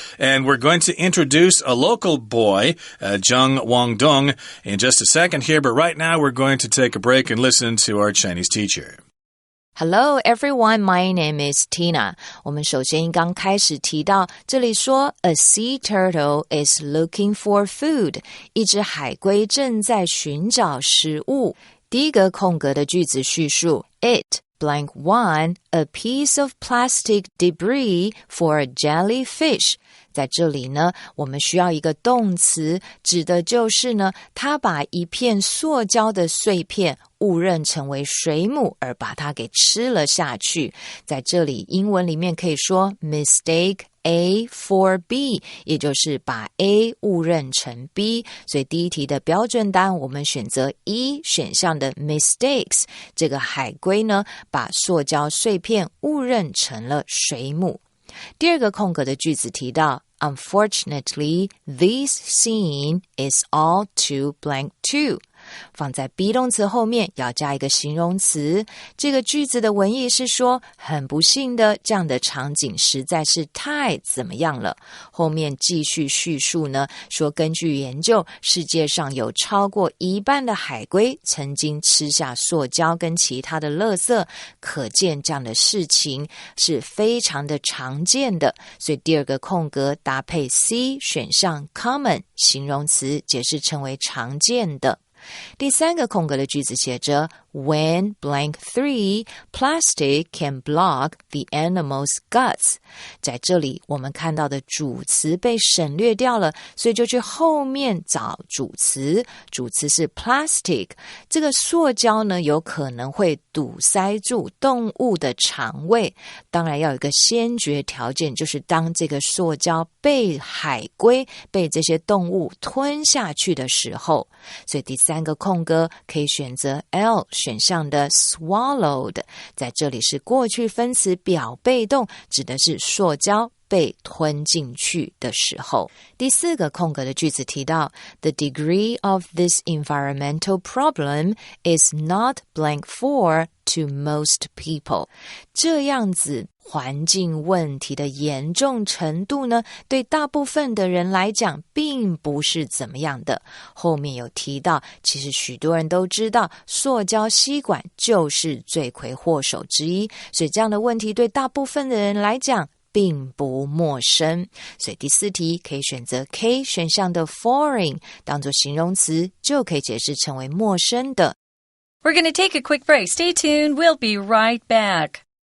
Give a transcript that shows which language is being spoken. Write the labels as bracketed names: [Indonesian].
[English] And we're going to introduce a local boy, Zheng Wangdong, in just a second here, but right now, we're going to take a break and listen to our Chinese teacher. Hello everyone, my name is Tina. [Chinese] 我们首先刚开始提到，这里说 [English] A sea turtle is looking for food. [Chinese] 一只海龟正在寻找食物。第一个空格的句子叙述 [English] It blank one, a piece of plastic debris for a jellyfish. [Chinese] 在这里呢，我们需要一个动词，指的就是呢，他把一片塑胶的碎片误认成为水母，而把它给吃了下去。在这里，英文里面可以说 [English] mistake A for B， [Chinese] 也就是把 A 误认成 B。所以第一题的标准答案，我们选择一选项的 mistakes。这个海龟呢，把塑胶碎片误认成了水母。第二个空格的句子提到 [English] Unfortunately, this scene is all too blank too. [Chinese] 放在 be 动词后面要加一个形容词。这个句子的文意是说，很不幸的，这样的场景实在是太怎么样了。后面继续叙述呢，说根据研究，世界上有超过一半的海龟曾经吃下塑胶跟其他的垃圾，可见这样的事情是非常的常见的。所以第二个空格搭配 C 选项 common 形容词，解释成为常见的。第三个空格的句子写着 [English] When blank 3, plastic can block the animal's guts. [Chinese] 在这里我们看到的主词被省略掉了，所以就去后面找主词。主词是 plastic。这个塑胶呢，有可能会堵塞住动物的肠胃。当然要有一个先决条件，就是当这个塑胶被海龟、被这些动物吞下去的时候。所以第三个空格可以选择 L 选项的 swallowed， 在这里是过去分词表被动，指的是塑胶被吞进去的时候。第4个空格的句子提到 [English] The degree of this environmental problem is not blank for to most people. [Chinese] 这样子环境问题的严重程度呢，对大部分的人来讲并不是怎么样的。后面有提到，其实许多人都知道塑胶吸管就是罪魁祸首之一，所以这样的问题对大部分的人来讲并不陌生，所以第4题可以选择 K 选项的 foreign 当作形容词，就可以解释成为陌生的。 [English] We're going to take a quick break. Stay tuned. We'll be right back.